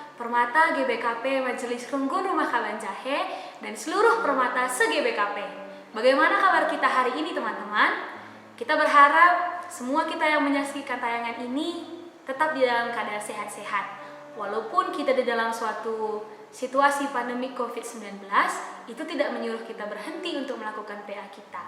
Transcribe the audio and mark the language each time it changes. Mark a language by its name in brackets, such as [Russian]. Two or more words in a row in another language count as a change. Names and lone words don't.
[Indonesian] Permata GBKP Majelis Runggun Rumah Kaban Jahe dan seluruh permata se-GBKP. Bagaimana kabar kita hari ini teman-teman? Kita berharap semua kita yang menyaksikan tayangan ini tetap di dalam keadaan sehat-sehat. Walaupun kita di dalam suatu situasi pandemi COVID-19, itu tidak menyuruh kita berhenti untuk melakukan PA kita.